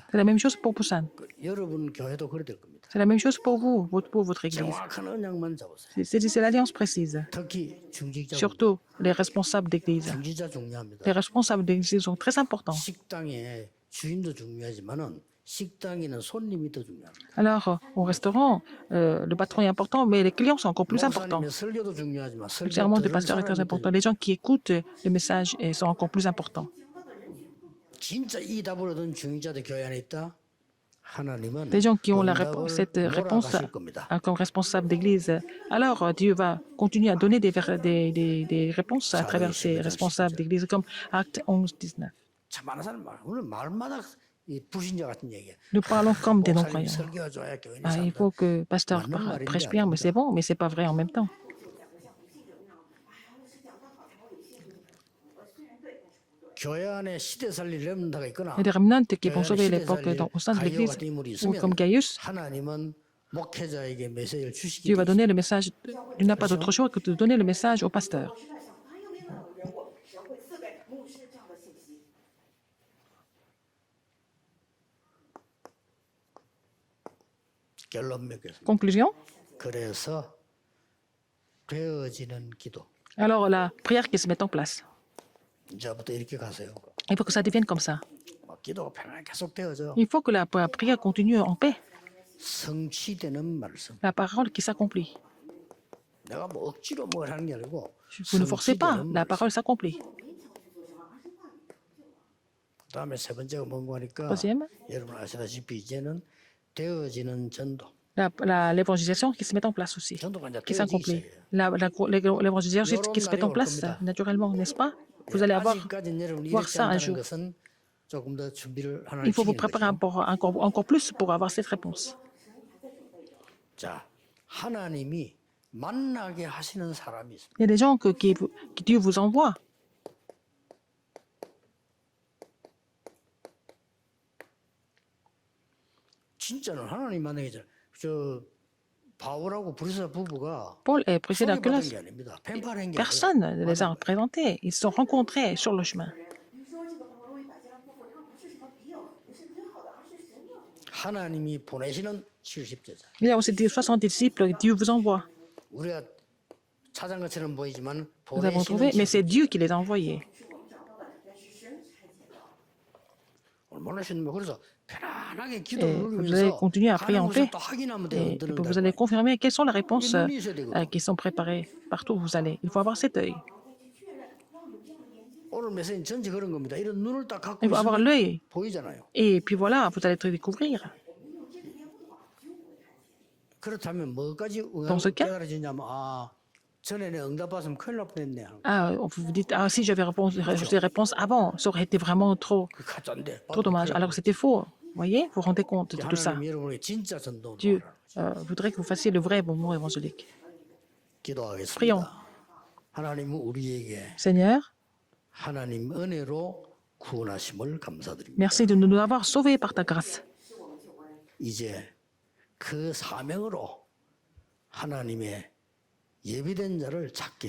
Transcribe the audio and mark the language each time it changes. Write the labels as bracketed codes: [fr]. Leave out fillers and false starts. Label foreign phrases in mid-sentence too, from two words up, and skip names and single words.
[fr] C'est la même chose pour Busan. [ko] 여러분 교회도 그래 될 겁니다. [fr] C'est la même chose pour vous, pour votre église. [ko] 정확한 언약만 잡으세요. [fr] C'est l'alliance précise. [ko] 특히 중직자 [fr] Surtout les responsables d'église. [ko] 중직자 중요합니다. [fr] Les responsables d'église sont très importants. [ko] 식당의 주인도 중요하지만은 식당에는 손님이 더 중요합니다. [fr] Alors, au restaurant, le patron est important, mais les clients sont encore plus importants. [ko] 목사님의 설교도 중요하지만 [fr] Le [ko] 설교 [fr] serment du [ko] 들은 [fr] pasteur est très [ko] 사람이 더 [fr] important. Les gens qui écoutent le message sont encore plus importants. [ko] 진짜 이 답을 얻은 중직자들 교회 안에 있다. 하나님은 [fr] Les gens qui ont [ko] 응답을 [fr] cette réponse [ko] 몰아가실 겁니다. [fr] comme responsable d'église, alors Dieu va continuer à donner des réponses à travers ces responsables d'église, comme Acte 11, 19. [ko] 참 많은 사람 오늘 말마다 이 불신자 같은 얘기야. [fr] Nous parlons comme des [ko] 목사님 [fr] non-croyants. [ko] 설교가 좋아야 교회는 [fr] Ah, il [ko] 산다. [fr] faut que pasteur prêche bien, mais c'est bon, mais c'est pas vrai en même temps. [ko] 교회 안에 시대 살릴 렘넌트가 있거나 [fr] Il y a des remnants qui [ko] 교회 [fr] vont [ko] 안에 [fr] sauver [ko] 시대 [fr] l'époque [ko] 살릴 [fr] au sein de [ko] 가이오 [fr] l'église, [ko] 같은 인물이 [fr] ou comme [ko] 있으면 [fr] Gaius. [ko] 하나님은 목회자에게 메시지를 주시기 [fr] Dieu va [ko] 때문에 [fr] donner le message. Il n'a pas d'autre choix que de donner le message au pasteur. [ko] 결론 맺겠습니다. [fr] Conclusion. [ko] 그래서 되어지는 기도. [fr] Alors, la prière qui se met en place. [ko] 이제부터 이렇게 가세요. [fr] Il faut que ça devienne comme ça. [ko] 기도가 편안하게 계속 되어져. [fr] Il faut que la prière continue en paix. [ko] 성취되는 말씀. [fr] La parole qui s'accomplit. [ko] 내가 뭐 억지로 뭘 하는 게 아니고 [fr] Vous ne forcez pas, [ko] 성취되는 [fr] la [ko] 말씀. [fr] parole s'accomplit. [ko] 그다음에 세 번째가 뭔가 하니까 [fr] Troisième, [ko] 여러분 아시다시피 이제는 되어지는 전도. [fr] l'évangélisation qui se met en place aussi, [ko] 전도가 이제 [fr] qui [ko] 되어지기 [fr] s'accomplit. [ko] 시작해요. [fr] L'évangélisation qui se met en place naturellement, n'est-ce pas? Vous allez avoir, [ko] 아직까지는 여러분 [fr] voir [ko] 이렇게 [fr] ça un [ko] 한다는 [fr] jour. [ko] 것은 조금 더 준비를 하나님 [fr] Il faut vous [ko] 시키는 [fr] préparer [ko] 거죠. [fr] encore plus pour avoir cette réponse. [ko] 자, 하나님이 만나게 하시는 사람이 있습니다. [fr] Il y a des gens qui Dieu vous envoie. [ko] 진짜는 하나님 만나게 전. 저 바울하고 브리스라 부부가 [fr] Paul est précédé à [ko] 소개받은 [fr] Colosse. [ko] 게 아닙니다. 펜팔한 게 [fr] Personne ne les a [ko] 아니라 [fr] représentés. Ils se sont rencontrés sur le chemin. [ko] 하나님이 보내시는 70제자. [fr] Il y a aussi 60 disciples que Dieu vous envoie. [ko] 우리가 찾은 것처럼 보이지만 [fr] Nous avons trouvé, mais c'est Dieu qui les a envoyés. [ko] 얼마나 쉽냐면 그래서 편안하게 편안하게 [fr] Et [ko] 기도를 [fr] vous allez [ko] 누리면서 [fr] continuer à prier [ko] 가는 [fr] en [ko] 곳에 [fr] paix. [ko] 또 확인하면 돼요. [fr] Et puis vous [ko] 들은다고. [fr] allez confirmer quelles sont les réponses [ko] 눈이 있어야 되거든. [fr] qui sont préparées partout où vous allez. Il faut avoir cet œil. [ko] 오늘 메시지는 전체 그런 겁니다. 이런 눈을 딱 갖고 [fr] Il faut avoir [ko] 있으면 [fr] l'œil. [ko] 보이잖아요. [fr] Et puis voilà, vous allez te découvrir. [ko] 그렇다면 뭐까지 [fr] Dans ce cas, [ko] 깨달아지냐면 전에 내 응답 받으면 큰일 날 뻔했네. [fr] vous vous dites, si j'avais reçu des réponses avant, ça aurait été vraiment trop, [ko] 그 가짜인데. [fr] trop dommage. Alors que c'était faux. Vous voyez, vous vous rendez compte de tout ça. [ko] 하나님 여러분의 진짜 전도 [fr] Dieu voudrait que vous fassiez le vrai mouvement évangélique. [ko] 기도하겠습니다. [fr] Prions. [ko] 하나님은 우리에게 [fr] Seigneur, [ko] 하나님 은혜로 구원하심을 감사드립니다. [fr] merci de nous avoir sauvés par ta grâce. [ko] 이제 그 사명으로 하나님의 예비된 자를 찾게